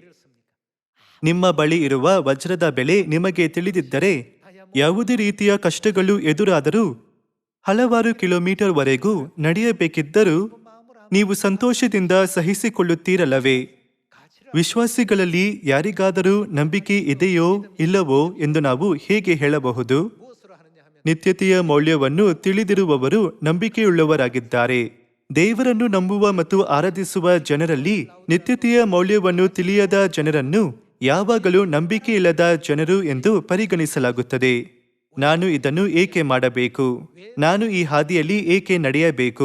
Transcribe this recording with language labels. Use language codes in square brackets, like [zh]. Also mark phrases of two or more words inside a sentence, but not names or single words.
[kn] ನಿಮ್ಮ ಬಳಿ ಇರುವ ವಜ್ರದ ಬೆಲೆ ನಿಮಗೆ ತಿಳಿದಿದ್ದರೆ ಯಾವುದೇ ರೀತಿಯ ಕಷ್ಟಗಳು ಎದುರಾದರೂ ಹಲವಾರು ಕಿಲೋಮೀಟರ್ವರೆಗೂ ನಡೆಯಬೇಕಿದ್ದರೂ ನೀವು ಸಂತೋಷದಿಂದ ಸಹಿಸಿಕೊಳ್ಳುತ್ತೀರಲ್ಲವೇ? ವಿಶ್ವಾಸಿಗಳಲ್ಲಿ ಯಾರಿಗಾದರೂ ನಂಬಿಕೆ ಇದೆಯೋ ಇಲ್ಲವೋ ಎಂದು ನಾವು ಹೇಗೆ ಹೇಳಬಹುದು? [ko] 무엇으로 하느냐 하면 [kn] ನಿತ್ಯತೆಯ ಮೌಲ್ಯವನ್ನು ತಿಳಿದಿರುವವರು ನಂಬಿಕೆಯುಳ್ಳವರಾಗಿದ್ದಾರೆ. ದೇವರನ್ನು ನಂಬುವ ಮತ್ತು ಆರಾಧಿಸುವ ಜನರಲ್ಲಿ ನಿತ್ಯತೆಯ ಮೌಲ್ಯವನ್ನು ತಿಳಿಯದ ಜನರನ್ನು ಯಾವಾಗಲೂ ನಂಬಿಕೆಯಿಲ್ಲದ ಜನರು ಎಂದು ಪರಿಗಣಿಸಲಾಗುತ್ತದೆ. ನಾನು ಇದನ್ನು ಏಕೆ ಮಾಡಬೇಕು? ನಾನು ಈ ಹಾದಿಯಲ್ಲಿ ಏಕೆ ನಡೆಯಬೇಕು?